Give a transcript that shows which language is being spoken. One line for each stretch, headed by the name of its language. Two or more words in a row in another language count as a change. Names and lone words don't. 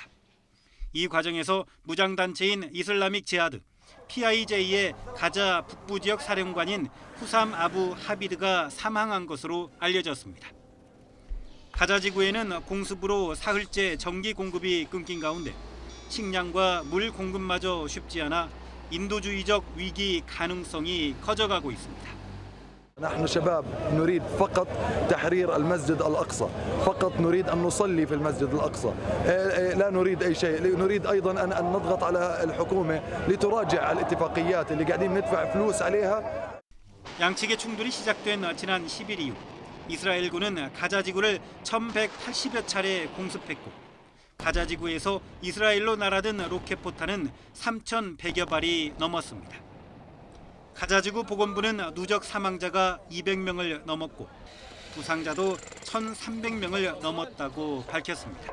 Korean: 이 과정에서 무장단체인 이슬라믹 지하드 PIJ의 가자 북부 지역 사령관인 후삼 아부 하비드가 사망한 것으로 알려졌습니다. 가자 지구에는 공습으로 사흘째 전기 공급이 끊긴 가운데 식량과 물 공급마저 쉽지 않아 인도주의적 위기 가능성이 커져가고 있습니다.
Arabic: نحن شباب نريد فقط تحرير المسجد الأقصى، فقط نريد أن نصلي في المسجد الأقصى، لا نريد أي شيء، نريد أيضا أن نضغط على الحكومة لتراجع الاتفاقيات اللي قاعدين ندفع فلوس عليها.
Korean: 양측의 충돌이 시작된 지난 10일 이후 이스라엘군은 가자 지구를 1,180여 차례 공습했고 가자 지구에서 이스라엘로 날아든 로켓 포탄은 3,100여 발이 넘었습니다. 가자지구 보건부는 누적 사망자가 200명을 넘었고 부상자도 1,300명을 넘었다고 밝혔습니다.